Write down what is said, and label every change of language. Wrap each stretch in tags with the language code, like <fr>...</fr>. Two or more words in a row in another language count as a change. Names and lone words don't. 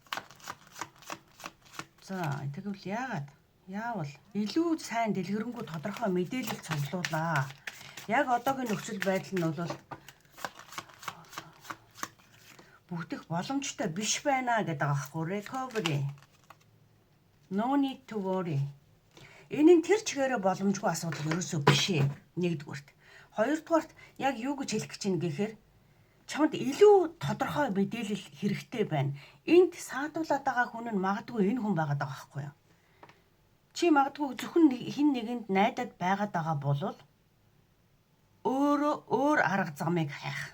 <mn>За тэгвэл яавал илүү сайн дэлгэрэнгүй тодорхой мэдээлэл цуглуулаа. Яг одоогийн нөхцөл байдал нь бол бүтэх боломжтой биш байна гэдэг аахгүй recovery.</mn> <en>No need to worry.</en> <mn>Энэ нь тэр чигээрээ боломжгүй асуудал ерөөсөө биш ээ. Нэгдүгürt. Хоёрдугаарт яг юу гэж хэлэх гэж байна гэхээр чамд илүү тодорхой мэдээлэл хэрэгтэй байна. Энд саадуулаад байгаа хүн нь магадгүй энэ хүн байгаад байгаа байхгүй юу? Чи магадгүй зөвхөн хин нэгэнд найдаад байгаад байгаа бол өөр арга замыг хайх.</mn>